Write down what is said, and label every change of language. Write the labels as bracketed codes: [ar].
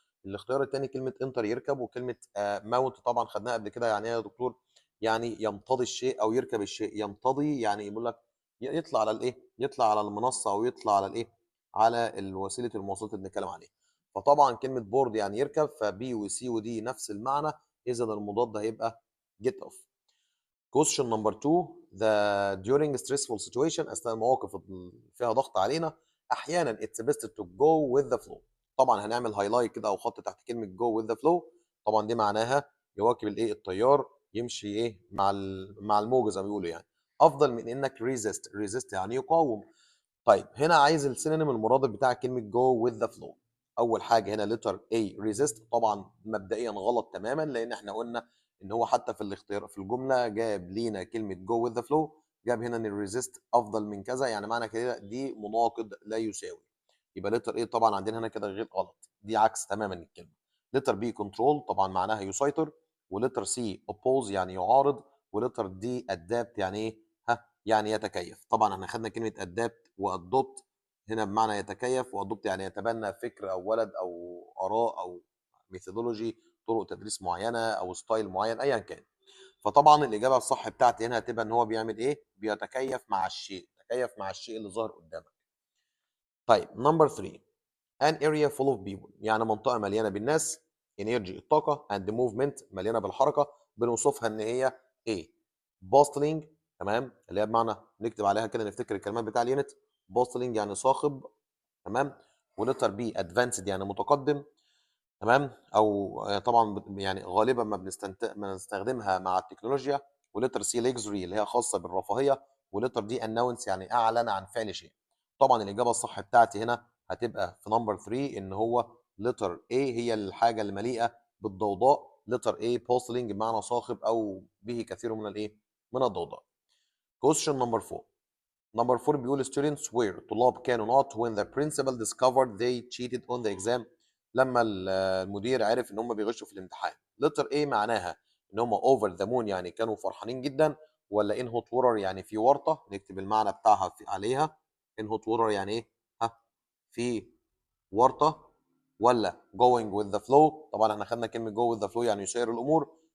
[ar] الاختيار الثاني كلمه انتر يركب، وكلمه ماونت طبعا خدناها قبل كده، يعني ايه يا دكتور؟ يعني يمتضي الشيء او يركب الشيء. يمتضي يعني يقول لك يطلع على الايه، يطلع على المنصه او يطلع على الايه، على وسيله المواصلات اللي بنتكلم عليها. فطبعا كلمه بورد يعني يركب، فبي وسي ودي نفس المعنى، اذا المضاد هيبقى جيت اوف. [en] question number 2. during stressful situation، [ar] اثناء المواقف اللي فيها ضغط علينا احيانا [en] it's best to go with the flow. [ar] طبعا هنعمل هايلايت كده او خط تحت كلمه [en] go with the flow. [ar] طبعا دي معناها يواكب الايه، التيار، يمشي ايه مع مع الموجه زي ما بيقولوا يعني. افضل من انك resist يعني يقاوم. طيب هنا عايز السينونيم المرادف بتاع كلمه go with the flow. اول حاجه هنا letter A resist، طبعا مبدئيا غلط تماما، لان احنا قلنا ان هو حتى في الاختيار في الجمله جاب لينا كلمه [en] go with the flow، [ar] جاب هنا ان الريزيست افضل من كذا، يعني معنى كده دي مناقض لا يساوي. يبقى letter A طبعا عندنا هنا كده غير غلط، دي عكس تماما الكلمه. letter B control طبعا معناها يسيطر، ولتر C oppose يعني يعارض، ولتر D adapt يعني ايه؟ يعني يتكيف. طبعا احنا خدنا كلمه ادابت وادوبت هنا بمعنى يتكيف، وادوبت يعني يتبنى فكر او ولد او اراء او ميثودولوجي، طرق تدريس معينه او ستايل معين ايا كان. فطبعا الاجابه الصح بتاعتي هنا هتبقى ان هو بيعمل ايه؟ بيتكيف مع الشيء، تكيف مع الشيء اللي ظاهر قدامك. طيب نمبر 3. [en] an area full of people [ar] يعني منطقه مليانه بالناس. energy الطاقه and movement مليانه بالحركه، بنوصفها ان هي ايه؟ bustling. تمام، اللي هي بمعنى نكتب عليها كده نفتكر الكلمات بتاع اليونت. bustling يعني صاخب. تمام. ولتر بي advanced يعني متقدم. تمام، او طبعا يعني غالبا ما بنستخدمها مع التكنولوجيا. ولتر سي ليكزوري اللي هي خاصه بالرفاهيه. ولتر دي اناونس يعني اعلن عن فعل شيء. طبعا الاجابه الصح بتاعتي هنا هتبقى في نمبر 3، ان هو لتر A هي الحاجه المليئه بالضوضاء. لتر A بوستلينج بمعنى صاخب او به كثير من الايه، من الضوضاء. [en] question number 4. [ar] نمبر 4 بيقول [en] students were [ar] طلاب كانوا [en] not when the principal discovered they cheated on the exam. [ar] لما المدير عرف ان هم بيغشوا في الامتحان. letter A معناها ان هم [en] over the moon [ar] يعني كانوا فرحانين جدا، ولا [en] in hot water [ar] يعني في ورطة، نكتب المعنى بتاعها عليها. [en] in hot water [ar] يعني ايه؟ في ورطة. ولا going with the flow، طبعا احنا خدنا كلمة [en] go with the flow [ar] يعني يسير الامور.